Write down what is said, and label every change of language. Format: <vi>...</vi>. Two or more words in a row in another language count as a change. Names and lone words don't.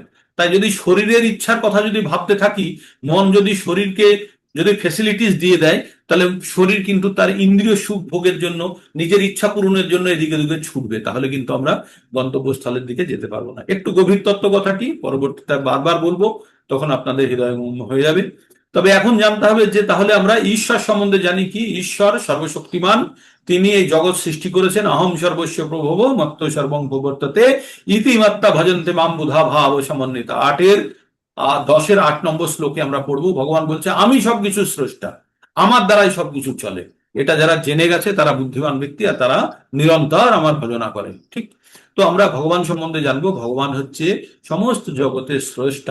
<bn>তাই যদি শরীরের ইচ্ছার কথা যদি ভাবতে থাকি, মন যদি শরীরকে যদি ফেসিলিটিস দিয়ে দেয়, তাহলে শরীর কিন্তু তার ইন্দ্রিয় সুখ ভোগের জন্য, নিজের ইচ্ছা পূরণের জন্য এদিকে ওদিকে ছুটবে। তাহলে কিন্তু আমরা গন্তব্যস্থলের দিকে যেতে পারবো না। একটু গভীর তত্ত্ব কথাটি পরবর্তীতে বারবার বলবো, তখন আপনাদের হৃদয়ঙ্গম হয়ে যাবে। তবে এখন জানতে হবে যে তাহলে আমরা ঈশ্বর সম্বন্ধে জানি কি? ঈশ্বর সর্বশক্তিমান, তিনি এই জগৎ সৃষ্টি করেছেন।</bn> <sa>অহম সর্বস্ব প্রভব মত্ত সর্বং প্রবর্ততে ইতিমাত্রা ভজন্তে মাম বুধা ভাব সমন্বিত।</sa> <bn>10-এর 8 নম্বর শ্লোকে আমরা পড়বো, ভগবান বলছে আমি সবকিছু স্রষ্টা, আমার দ্বারাই সবকিছু চলে। এটা যারা জেনে গেছে তারা বুদ্ধিমান ব্যক্তি, আর তারা নিরন্তর আমার ভজনা করে। ঠিক। তো আমরা ভগবান সম্বন্ধে জানবো, ভগবান হচ্ছে সমস্ত জগতের স্রষ্টা।</bn>